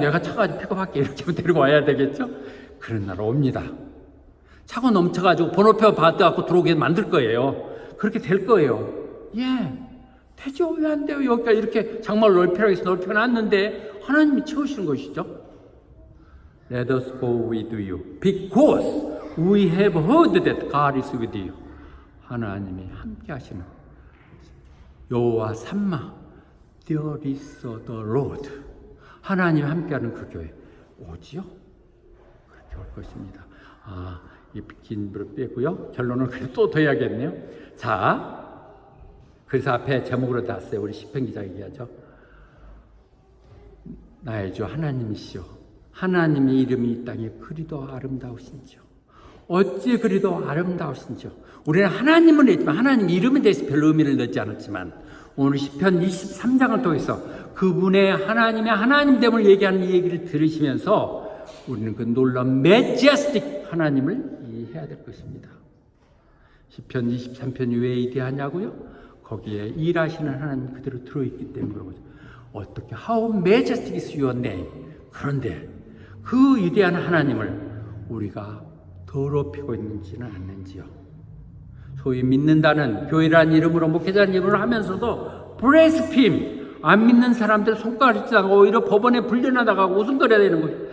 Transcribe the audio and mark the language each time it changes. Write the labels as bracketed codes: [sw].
[ko] 내가 차가지고 픽업할게. 이렇게 데리고 와야 되겠죠? 그런 날 옵니다. 차고 넘쳐가지고 번호표 받아갖고 들어오게 만들 거예요. 그렇게 될 거예요. 예, 되죠. 왜 안 돼요? 여기가 이렇게 장막을 넓히라고 해서 넓혀놨는데 하나님이 채우시는 것이죠. [en] Let us go with you because we have heard that God is with you. [ko] 하나님이 함께 하시는 여호와 삼마, [en] There is the Lord. [ko] 하나님이 함께하는 그 교회 오지요? 그렇게 올 것입니다. 이 긴 부분 빼고요. 결론을 또 더 해야겠네요. 자, 그래서 앞에 제목으로 놨어요. 우리 시편 기자 얘기하죠. 나의 주 하나님이시여, 하나님의 이름이 이 땅에 그리도 아름다우신지요. 어찌 그리도 아름다우신지요. 우리는 하나님은 했지만 하나님 이름에 대해서 별로 의미를 넣지 않았지만, 오늘 시편 23장을 통해서 그분의 하나님의 하나님됨을 얘기하는 이 얘기를 들으시면서 우리는 그 놀라운 매제스틱 하나님을 이해해야 될 것입니다. 시편 23편이 왜 위대하냐고요? 거기에 일하시는 하나님 그대로 들어있기 때문에 그런 거죠. 어떻게 [en] How majestic is your name. [ko] 그런데 그 위대한 하나님을 우리가 더럽히고 있는지는 않는지요. 소위 믿는다는 교회라는 이름으로, 목회자라는 이름으로 하면서도 브레스핌, 안 믿는 사람들 손가락을 찌다가 오히려 법원에 불려나다가고 웃음거려야 되는 거예요.